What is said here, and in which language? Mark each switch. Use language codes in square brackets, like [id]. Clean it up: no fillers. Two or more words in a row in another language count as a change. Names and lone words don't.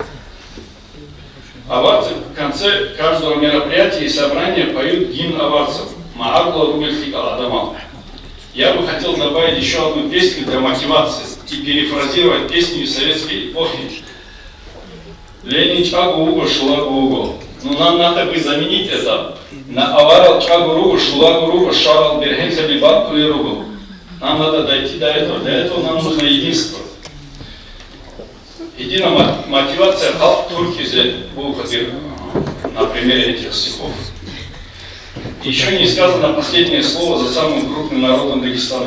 [ru] Аварцы в конце каждого мероприятия и собрания поют гимн аварцев «Маагла Рубельхикал Адамал». Я бы хотел добавить еще одну песню для мотивации и перефразировать песню из советской эпохи. [av] «Ленич агу-угу шулагу-угу». [ru] Но нам надо бы заменить это на [av] «Аварал агу-ругу шулагу-ругу шарал берхенхаби бабку-ли-ругу». [ru] Нам надо дойти до этого. Для этого нам нужно единство. Единая мотивация халк Турции на примере этих стихов. Еще не сказано последнее слово за самым крупным народом Дагестана.